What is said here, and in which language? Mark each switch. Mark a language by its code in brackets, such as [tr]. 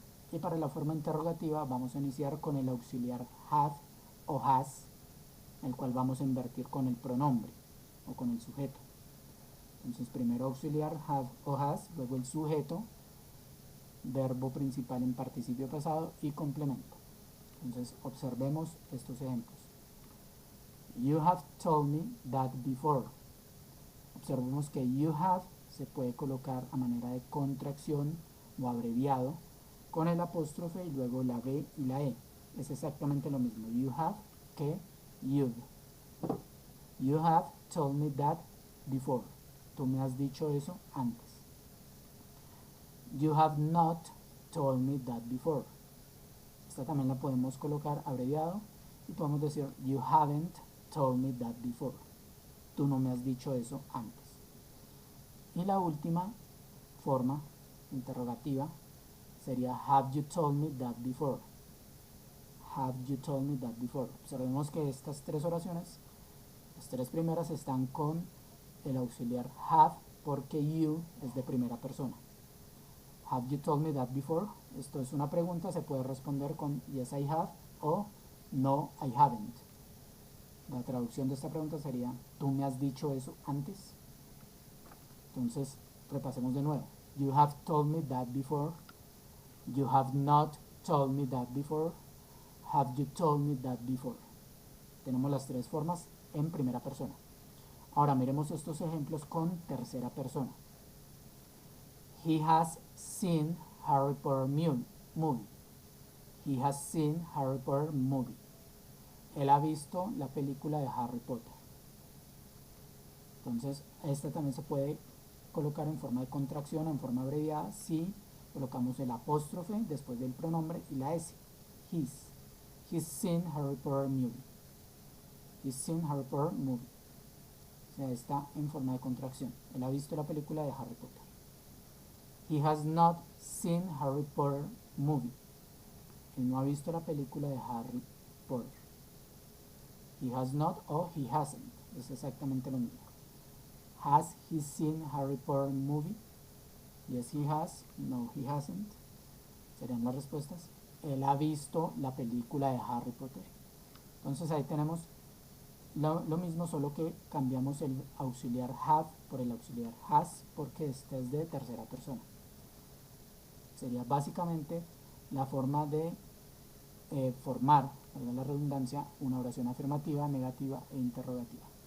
[es] Y para la forma interrogativa vamos a iniciar con el auxiliar have o has, el cual vamos a invertir con el pronombre o con el sujeto. Entonces primero auxiliar have o has, luego el sujeto, verbo principal en participio pasado y complemento. Entonces observemos estos ejemplos. [en] You have told me that before. [es] Observemos que you have se puede colocar a manera de contracción o abreviado con el apóstrofe y luego la B y la E. Es exactamente lo mismo [en] you have [es] que [en] you'd. You have told me that before. [es] Tú me has dicho eso antes. [en] You have not told me that before. [es] Esta también la podemos colocar abreviado y podemos decir [en] you haven't told me that before. [es] Tú no me has dicho eso antes. Y la última forma interrogativa sería [en] have you told me that before. Have you told me that before. [es] Observemos que estas tres oraciones, las tres primeras están con el auxiliar have porque you es de primera persona. [en] Have you told me that before? [es] Esto es una pregunta, se puede responder con [en] yes I have [es] o [en] no I haven't. [es] La traducción de esta pregunta sería ¿tú me has dicho eso antes? Entonces repasemos de nuevo. [en] You have told me that before. You have not told me that before. Have you told me that before? [es] Tenemos las tres formas en primera persona. Ahora miremos estos ejemplos con tercera persona. [en] He has seen Harry Potter movie. He has seen Harry Potter movie. [es] Él ha visto la película de Harry Potter. Entonces, esta también se puede colocar en forma de contracción o en forma abreviada si colocamos el apóstrofe después del pronombre y la S. [en] He's seen Harry Potter movie. He's seen Harry Potter movie. [es] O sea, está en forma de contracción. Él ha visto la película de Harry Potter. [en] He has not seen Harry Potter movie. [es] Él no ha visto la película de Harry Potter. [en] He has not [es] o [en] he hasn't. [es] Es exactamente lo mismo. [en] Has he seen Harry Potter movie? Yes, he has. No, he hasn't. [es] Serían las respuestas. Él ha visto la película de Harry Potter. Entonces ahí tenemos lo mismo, solo que cambiamos el auxiliar have por el auxiliar has, porque este es de tercera persona. Sería básicamente la forma de formar, para la redundancia, una oración afirmativa, negativa e interrogativa.